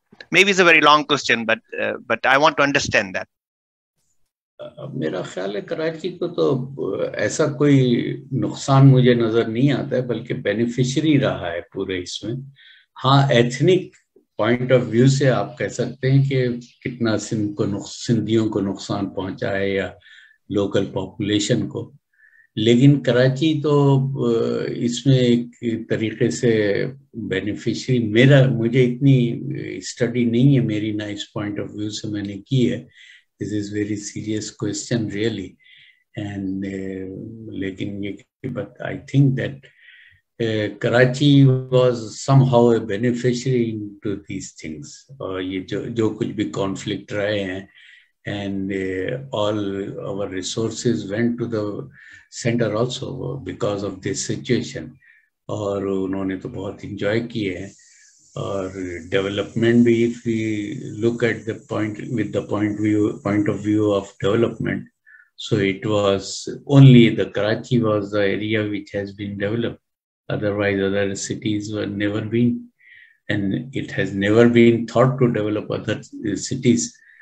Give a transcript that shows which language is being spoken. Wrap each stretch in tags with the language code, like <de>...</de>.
<en>Maybe it's a very long question, but I want to understand that.</en> <ur>میرا خیال ہے کراچی کو تو ایسا کوئی نقصان مجھے نظر نہیں آتا ہے, بلکہ بینیفیشری رہا ہے پورے اس میں. ہاں, ایتھنک پوائنٹ آف ویو سے آپ کہہ سکتے ہیں کہ کتنا سندھیوں کو نقصان پہنچا ہے یا لوکل پاپولیشن کو, لیکن کراچی تو اس میں ایک طریقے سے بینیفیشری, مجھے اتنی اسٹڈی نہیں ہے میری نا اس پوائنٹ آف ویو سے میں نے کی ہے.</ur> <en>This is very serious question really, and</en> <ur>لیکن یہ,</ur> <en>but I think that Karachi was somehow a beneficiary into these things.</en> <ur>اور یہ جو کچھ بھی conflict رہے ہیں,</ur> <en>and all our resources went to the center also because of this situation.</en> <ur>اور انہوں نے تو بہت انجوائے کیے ہیں. اور ڈیولپمنٹ بھی,</ur> <en>if we look at the point of view of development, so it was only the Karachi was the area which has been developed. Otherwise other cities were never been, and it has never been thought to develop other cities.</en>